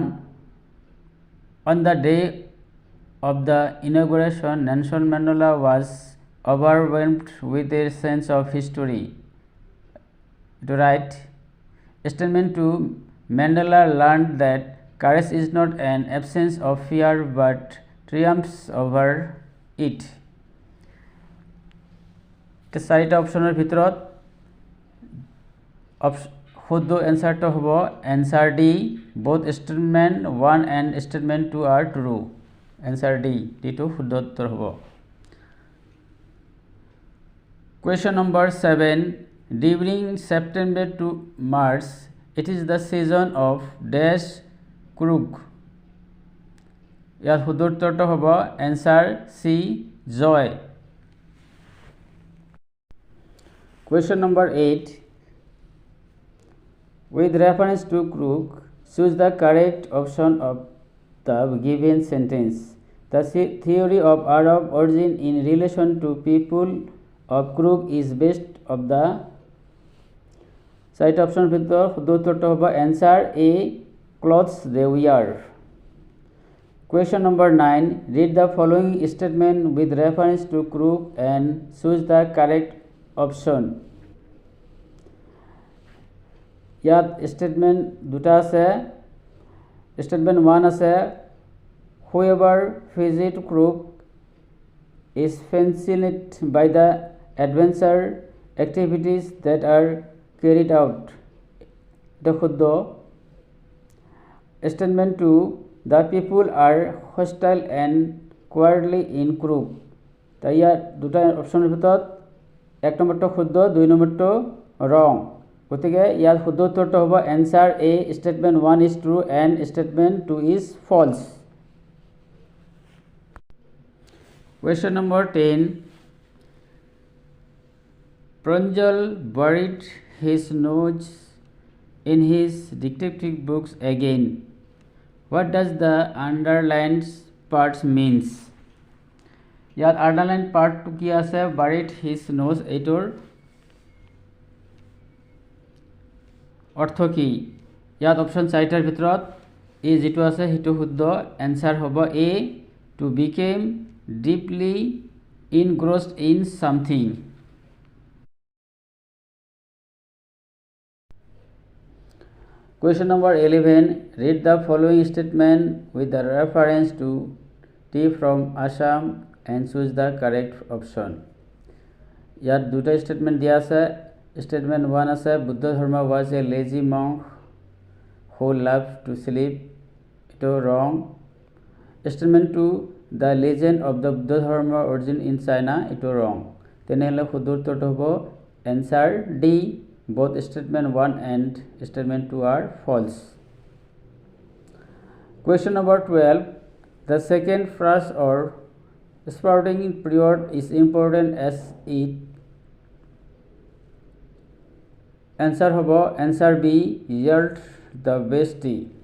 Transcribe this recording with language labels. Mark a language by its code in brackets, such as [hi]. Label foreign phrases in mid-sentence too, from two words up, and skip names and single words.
[en] On the day of the inauguration, Nelson Mandela was overwhelmed with a sense of history. To write. Statement 2. Mandela learned that courage is not an absence of fear but triumphs over it. [as] চাৰিটা অপশ্যনৰ ভিতৰত শুদ্ধ এনসাৰটো হ'ব এনসাৰ D. [en] Both statement 1 and statement 2 are true. Answer D. D2 [as] শুদ্ধ উত্তৰ হ'ব। [en] Question number 7. During September to March, it is the season of dash Krug. [as] ইয়াত শুদ্ধ উত্তৰটো হ'ব [en] answer C, joy. Question number 8. With reference to Krug, choose the correct option of the given sentence. The theory of Arab origin in relation to people of Krug is based of the [as] চাৰিটা অপশ্যনৰ ভিতৰত শুদ্ধ উত্তৰটো হ'ব [en] answer A, clothes they wear. Question number 9. Read the following statement with reference to Krug and choose the correct option. [as] ইয়াত statement দুটা আছে। Statement 1 আছে, [en] whoever visits Krug is fascinated by the adventure activities that are carried out. [as] এটা শুদ্ধ। Statement 2. [en] The people are hostile and cowardly in Krug. [as] তাই ইয়াত দুটা অপশ্যনৰ ভিতৰত 1 নম্বৰটো শুদ্ধ, 2 নম্বৰটো wrong. গতিকে ইয়াত শুদ্ধ উত্তৰটো হ'ব answer A. [en] Statement 1 is true and statement 2 is false. Question number 10. Pranjal buried his nose in his detective books again. What does the underlined part means? [as] ইয়াত [en] underline part [as] কি আছে? [en] buried his nose, [as] এইটোৰ অৰ্থ কি? ইয়াত অপশ্যন চাৰিটাৰ ভিতৰত এই যিটো আছে সেইটো শুদ্ধ। এনচাৰ হ'ব এ, [en] to become deeply engrossed in something. Question number 11. Read the following statement with the reference to tea from Assam and choose the correct option. [as] ইয়াত দুটা স্টেটমেন্ট দিয়া আছে। স্টেটমেন্ট 1 আছে, বুদ্ধ ধৰ্ম [en] was a lazy monk who loved to sleep, [as] এটো wrong. [en] স্টেটমেন্ট 2, the legend of the Buddha Dharma origin in China, এটো wrong. [as] তেনেহলে শুদ্ধ উত্তৰটো হ'ব answer D. [en] Both statement 1 and statement 2 are false. Question number 12. The second phrase or sprouting period is important as it. Answer hobo answer B, yield the best tea.